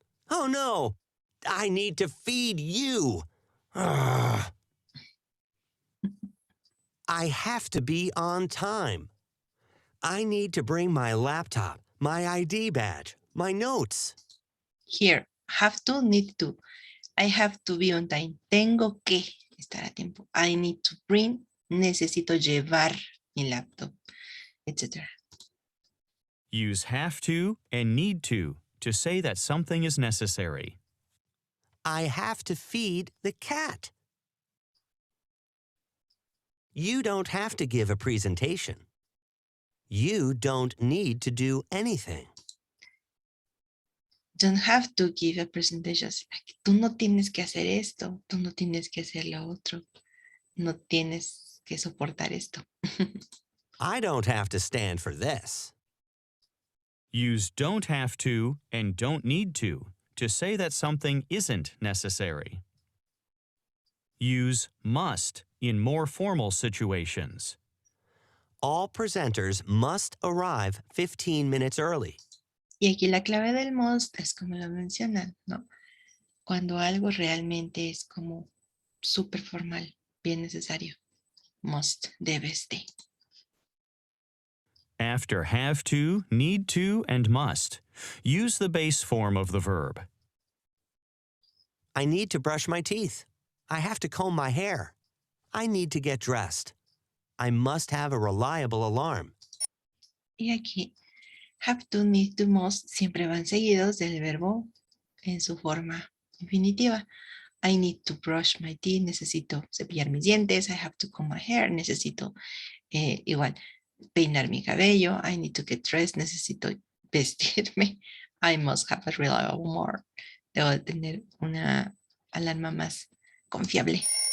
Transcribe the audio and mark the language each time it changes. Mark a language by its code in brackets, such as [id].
[en] Oh no! I need to feed you. Ugh. I have to be on time. I need to bring my laptop, my ID badge, my notes. Here, have to, need to. I have to be on time. [es] Tengo que estar a tiempo. [en] I need to bring. [es] Necesito llevar mi laptop, etc. [en] Use have to and need to say that something is necessary. I have to feed the cat. You don't have to give a presentation. You don't need to do anything. Don't have to give a presentation. [es] Tú no tienes que hacer esto. Tú no tienes que hacer lo otro. No tienes que soportar esto. [en] I don't have to stand for this. Use don't have to and don't need to say that something isn't necessary. Use must in more formal situations. All presenters must arrive 15 minutes early. [es] Y aquí la clave del must es como lo mencionan, ¿no? Cuando algo realmente es como súper formal, bien necesario. Must, debes de. [en] After have to, need to, and must, use the base form of the verb. I need to brush my teeth. I have to comb my hair. I need to get dressed. I must have a reliable alarm. [es] Y aquí, have to, need to, must siempre van seguidos del verbo en su forma infinitiva. [en] I need to brush my teeth. [es] Necesito cepillar mis dientes. [en] I have to comb my hair. [es] Necesito igual peinar mi cabello. [en] I need to get dressed. [es] Necesito vestirme. [en] I must have a reliable alarm. [es] Debo tener una alarma más confiable.